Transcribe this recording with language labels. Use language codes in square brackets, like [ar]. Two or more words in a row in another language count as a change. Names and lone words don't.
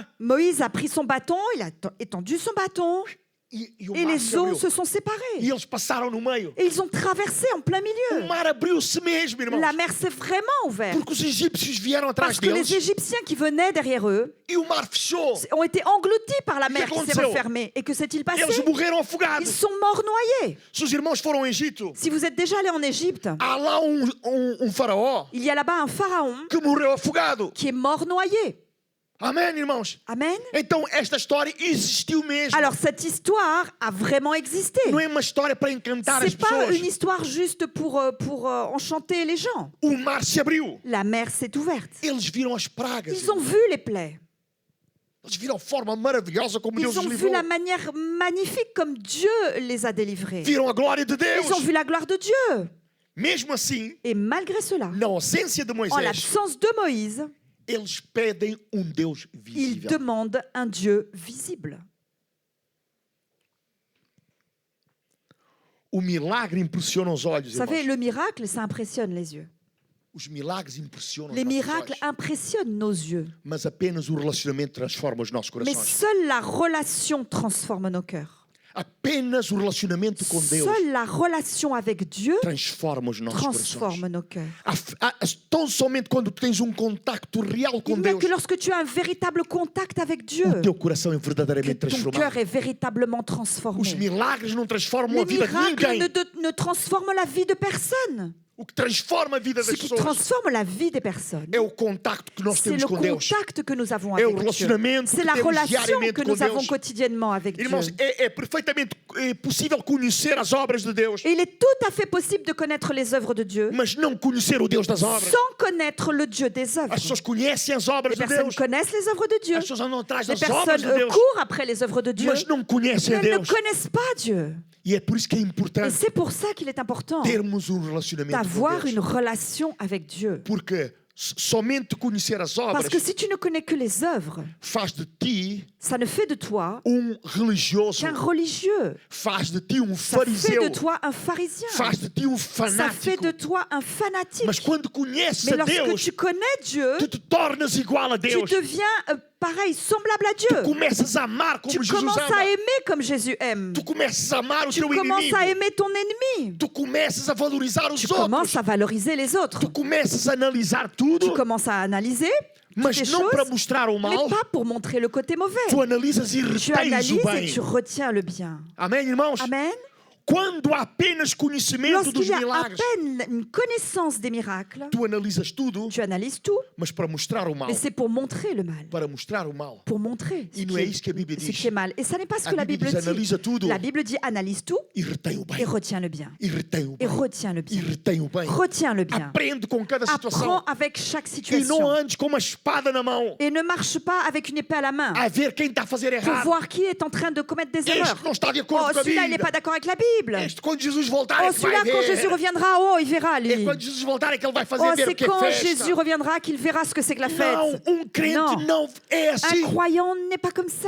[fr] Moïse a pris son bâton, il a étendu son bâton [pt] e o [fr] et [pt] mar [fr] les [pt] se [fr] eaux [pt] abriu. [fr] se sont [pt] E [fr] séparées. [pt] eles passaram no meio. [fr] Et ils ont traversé en plein [pt] O [fr] milieu. [pt] mar abriu-se mesmo, irmãos. [fr] La mer s'est vraiment ouverte. [pt] Porque os egípcios vieram atrás [fr] Parce que les [pt] deles [fr] Égyptiens qui venaient derrière eux [pt] e o mar fechou. [fr] ont été engloutis par la mer qui s'est [pt] aconteceu? [fr] refermée. Et que s'est-il passé? [pt] Eles morreram [fr] Ils [pt] afogados. [fr] sont morts noyés. [pt] Se os irmãos foram ao Egito, [fr] Si vous êtes déjà allé en Égypte, [pt] há lá um faraó [fr] il y a là-bas un pharaon [pt] que morreu afogado. [fr] qui est mort noyé. [pt] Amém, irmãos? [fr] Amen. [pt] Então esta história existiu mesmo. [fr] Alors cette histoire a vraiment existé. [pt] Não é uma história para encantar as [fr] C'est pas [pt] pessoas. [fr] une histoire juste pour enchanter les gens. [pt] O mar se abriu. [fr] La mer s'est ouverte. [pt] Eles viram as pragas. [fr] Ils ont vu les plaies. [pt] Eles viram a forma maravilhosa como Deus [fr] Ils [pt] os [fr] ont vu [pt] livrou. [fr] la manière magnifique comme Dieu les a délivrés. [pt] Viram a glória de Deus. [fr] Ils ont vu la gloire de Dieu. [pt] Mesmo assim, [fr] Et malgré cela, [pt] na ausência de [fr] en [pt] Moisés, [fr] l'absence de Moïse, [pt] eles pedem Deus [fr] ils [pt] visível. [fr] demandent un Dieu visible. [pt] O milagre impressiona os olhos, [fr] Vous savez, [pt] irmãos. [fr] le miracle, ça impressionne les yeux. [pt] Os milagres impressionam [fr] Les [pt] os nossos [fr] miracles [pt] olhos. [fr] impressionnent nos yeux. [pt] Mas apenas o relacionamento transforma os nossos [fr] Mais [pt] corações. [fr] seule la relation transforme nos cœurs. [pt] Apenas o relacionamento com Deus [fr] Seule la relation avec Dieu [pt] transforma os nossos [fr] transforme [pt] corações. [fr] nos cœurs. [pt] Tão somente quando tu tens um contacto real com [fr] Il n'y a [pt] Deus, [fr] que lorsque tu as un véritable contact avec Dieu [pt] o teu coração é [fr] que [pt] verdadeiramente [fr] ton [pt] transformado. [fr] cœur est véritablement [pt] Os [fr] transformé. [pt] milagres não transformam [fr] Les [pt] a vida de [fr] miracles [pt] ninguém. [fr] ne transforment la vie de personne. [pt] O que transforma a vida [fr] Ce [pt] das [fr] qui [pt] pessoas [fr] transforme la vie des personnes, [pt] é o contacto que nós [fr] c'est [pt] temos [fr] le [pt] com Deus. [fr] contact que nous avons [pt] É o [fr] avec Dieu. [pt] relacionamento [fr] C'est [pt] que [fr] la [pt] temos [fr] relation [pt] diariamente [fr] que [pt] com [fr] nous avons [pt] Deus. [fr] quotidiennement avec Dieu. [pt] Irmãos, é perfeitamente possível conhecer as obras de Deus, [fr] Et il est tout à fait possible de connaître les œuvres de Dieu [pt] mas não conhecer o Deus das obras. [fr] sans connaître le Dieu des œuvres. [pt] As pessoas conhecem as [fr] Les [pt] obras de [fr] personnes [pt] Deus, [fr] connaissent les œuvres de Dieu. [pt] as pessoas andam atrás [fr] Les [pt] das obras [fr] personnes [pt] de Deus, [fr] courent après les œuvres de Dieu, [pt] mas não conhecem [fr] mais [pt] a [fr] elles ne [pt] Deus. [fr] connaissent pas Dieu. [pt] E é por isso que é [fr] Et [pt] importante [fr] c'est pour ça qu'il est important [pt] termos um relacionamento com [fr] d'avoir [pt] Deus. [fr] une relation avec Dieu. [pt] Porque somente conhecer as obras [fr] Parce que si tu ne connais que les œuvres, [pt] faz de ti [fr] ça ne fait de toi [pt] religioso, [fr] qu'un religieux. [pt] faz de ti [fr] Ça fait [pt] fariseu, [fr] de toi un pharisien. [pt] faz de ti [fr] Ça fait [pt] fanático. [fr] de toi un fanatique. [pt] Mas quando conheces [fr] Mais [pt] a [fr] lorsque [pt] Deus, [fr] tu connais Dieu, [pt] tu te tornas igual a [fr] tu [pt] Deus. [fr] deviens pareil, semblable à Dieu. [pt] Começas a amar como [fr] Tu [pt] Jesus [fr] commences [pt] ama. [fr] à aimer comme Jésus aime. [pt] Tu começas a amar o [fr] Tu [pt] teu [fr] commences [pt] inimigo. [fr] à aimer ton ennemi. [pt] Tu começas a valorizar os [fr] Tu [pt] outros. [fr] commences à valoriser les autres. [pt] Tu começas a analisar tudo, [fr] Tu commences à analyser [pt] mas [fr] toutes les [pt] não para [fr] choses, [pt] mostrar o [fr] mais [pt] mal. [fr] pas pour montrer le côté mauvais. [pt] Tu analisas e [fr] Tu [pt] retens o [fr] analyses [pt] bem. [fr] et tu retiens le bien. [pt] Amém, irmãos? [fr] Amen. [pt] Quando há apenas conhecimento dos [fr] Lorsqu'il y a à [pt] milagres, [fr] peine une connaissance des miracles, [pt] tu analisas tudo, [fr] tu analyses tout, [pt] mas para mostrar o mal. [fr] mais c'est pour montrer le mal. [pt] Para mostrar o mal. [fr] Pour montrer [pt] E não é isso que a Bíblia [fr] ce [pt] diz. [fr] qui est mal. Et ça n'est pas ce [pt] A [fr] que la [pt] Bíblia [fr] Bible [pt] diz, analisa [fr] dit. [pt] tudo [fr] La Bible dit analyse tout [pt] e retém o [fr] et [pt] bem. [fr] retiens le bien. [pt] E retém o [fr] Et [pt] bem. [fr] retiens le [pt] E [fr] bien. [pt] retém o bem. [fr] Retiens le bien. [pt] Aprende com cada [fr] Apprends [pt] situação. [fr] avec chaque [pt] E não [fr] situation. [pt] andes com uma espada na mão [fr] Et ne marche pas avec une épée à la main [pt] a ver quem está a fazer [fr] pour [pt] errado. [fr] voir qui est en train de commettre des erreurs. [pt] Este não está de [fr] Oh, [pt] acordo com a [fr] celui-là, il n'est [pt] Bíblia. [fr] pas d'accord avec la Bible. [pt] Este, quando Jesus voltar, [fr] Oh, [pt] é que vai [fr] celui-là, quand Jésus [pt] ver. [fr] reviendra, oh, il verra, [pt] É [fr] lui. [pt] quando Jesus voltar é que ele vai fazer [fr] Oh, [pt] ver o [fr] c'est [pt] que é [fr] quand [pt] festa. [fr] Jésus reviendra qu'il verra ce que c'est que la fête. [pt] Não, crente [fr] Non. [pt] não é assim. [fr] Un croyant n'est pas comme ça.